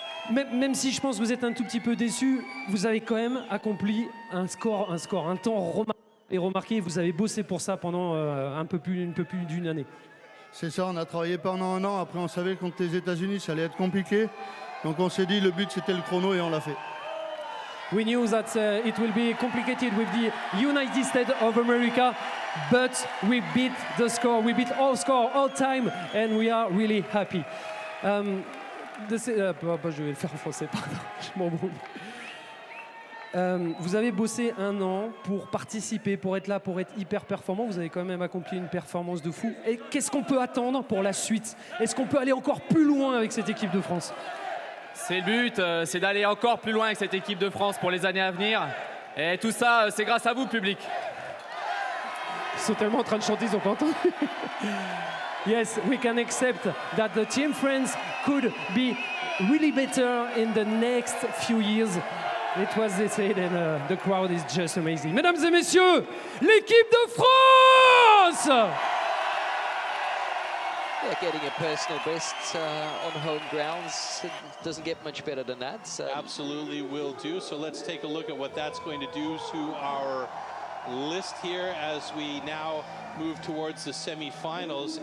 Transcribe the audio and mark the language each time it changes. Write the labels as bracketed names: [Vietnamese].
[French] Même si je pense que vous êtes un tout petit peu déçus, vous avez quand même accompli un temps remarqué. Vous avez bossé pour ça pendant un peu plus d'une année. C'est ça, on a travaillé pendant un an. Après, on savait que contre les États-Unis, ça allait être compliqué. Donc on s'est dit, le but, c'était le chrono et on l'a fait. [English] We knew that it will be complicated with the United States of America, but we beat the score. We beat all score, all time, and we are really happy. [French] Je vais le faire en français, pardon, je m'embrouille. Vous avez bossé 1 an pour participer, pour être là, pour être hyper performant. Vous avez quand même accompli une performance de fou. Et qu'est-ce qu'on peut attendre pour la suite? Est-ce qu'on peut aller encore plus loin avec cette équipe de France? C'est le but, c'est d'aller encore plus loin avec cette équipe de France pour les années à venir. Et tout ça, c'est grâce à vous, public. Ils sont tellement en train de chanter, ils n'ont pas entendu. [English] Yes, we can accept that the Team France could be really better in the next few years. It was they said, and the crowd is just amazing. [French] Mesdames et messieurs, l'équipe de France! [English] Yeah, getting a personal best on home grounds, it doesn't get much better than that. So. Absolutely will do. So let's take a look at what that's going to do to our list here as we now move towards the semifinals.